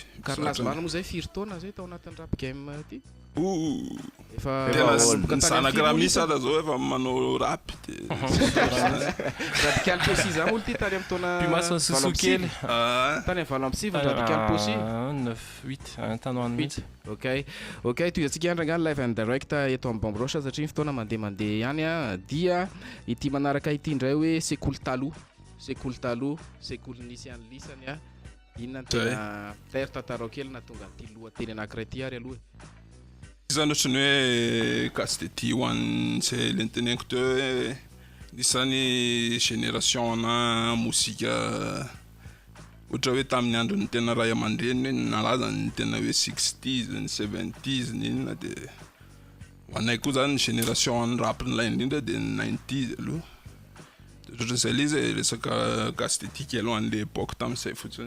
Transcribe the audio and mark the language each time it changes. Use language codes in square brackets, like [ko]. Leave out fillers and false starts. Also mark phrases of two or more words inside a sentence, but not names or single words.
[mg] Carnazy marina moa zay firy taona zay tao anatin'ny rap game ty efa tena zanaka raha misy ara zao efa manao rap de radical posy zany olo ty tany amin'ny taona Pimasy Susukely tany amin'ny valo amby sivy radical posy 9-8 tanoany mihitsy. ok toy antsika andrangany [en] live and direct [mg] eto amin'ny Bomb Rocha satria ny fotoana mandeha ihany dia ity manaraka ity indray hoe sekoly taloha sekoly nisy any lisany inona tena taire tantarao kely na tonga ty lohateny anankiray ty ary aloha zany ohatrany hoe gasy de ty ho an'ny zay lenteneniko teo hoe nisany génération na mozika ohatra hoe tamin'ny andro ny tena ray aman-dreny hoe nalaza ny tena hoe 60s ny 70s ny inona de ho anay koa zany ny génération ny rap nylay indrindra de ny 90s aloha ohatr'izay le izy resaka gasy de ty kely ho an'le époque tamin'izay fotsiny